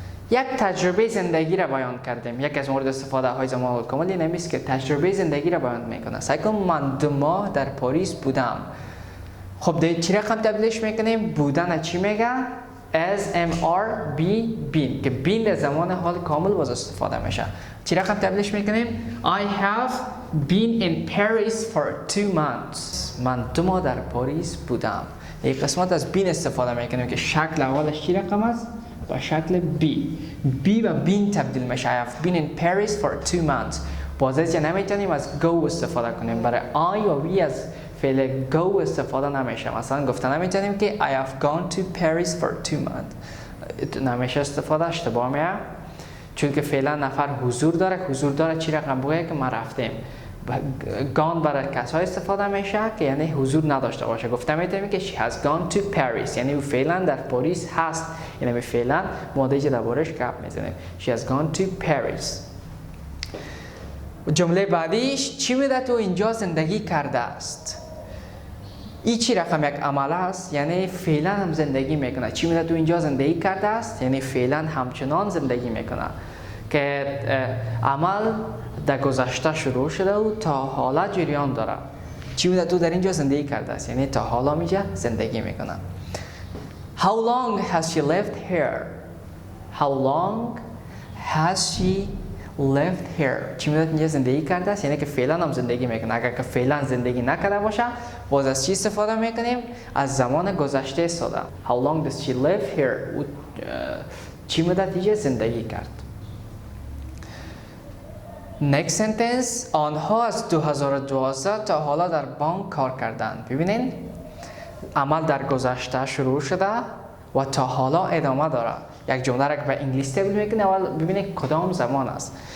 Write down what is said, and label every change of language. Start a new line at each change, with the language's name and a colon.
Persian: یک تجربه زندگی را بیان کردیم. یک از مورد استفاده های زمان کامل این است که تجربه زندگی را بیان میکنه. سعی کن من 2 ماه در پاریس بودم. خب دیگه چی رقم تبدیلش میکنیم؟ بودن چی میگه؟ as MR be been که been در زمان حال کامل باز استفاده میشه. چی رقم تبدیلش میکنیم؟
English: I have been in Paris for 2 months.
Persian: من 2 ماه در پاریس بودم. یک قسمت از been استفاده میکنیم که شکل اولش چی رقم است؟ با شکل be و been تبدیل میشه.
English: I have been in Paris for 2 months.
Persian: بازش نمیتونیم از go استفاده کنیم. برای I و we از فعل go استفاده نمیشه. مثلا گفتن نمیتونیم که
English: I have gone to Paris for 2 months.
Persian: نمیشه استفاده، اشتباه میه. چون که فعلا نفر حضور داره چی رقم بگه که ما رفتیم. gone برای کسای استفاده میشه که یعنی حضور نداشته باشه. گفتم میتونیم که
English: she has gone to Paris
Persian: یعنی او فعلا در پاریس هست. یعنی فعلا ماده که دربارش گپ میزنیم.
English: she has gone to Paris.
Persian: جمله بعدیش چی میده تو اینجا زندگی کرده است؟ این چی رقم یک عمل است؟ یعنی فعلا هم زندگی میکنه. چی میده تو اینجا زندگی کرده است؟ یعنی فعلا همچنان زندگی میکنه که عمل در گذشته شروع شده و تا حالا جریان داره. چی میده تو در اینجا زندگی کرده است؟ یعنی تا حالا میجا زندگی میکنه.
English: How long has she lived here؟ How long has she lived here؟
Persian: چی میده اینجا زندگی کرده است؟ یعنی که فعلا هم زندگی میکنه. اگر که فعلا زندگی نکرده باشه باز از چی استفاده میکنیم؟ از زمان گذشته استفاده.
English: How long does she live here؟
Persian: چی میده اینجا زندگی کرد.
English: Next sentence
Persian: آنها از 2012 تا حالا در بانک کار کردند. ببینین عمل در گذشته شروع شده و تا حالا ادامه داره. یک جمله را که به انگلیسی تبدیل میکنه اول ببینید کدام زمان است.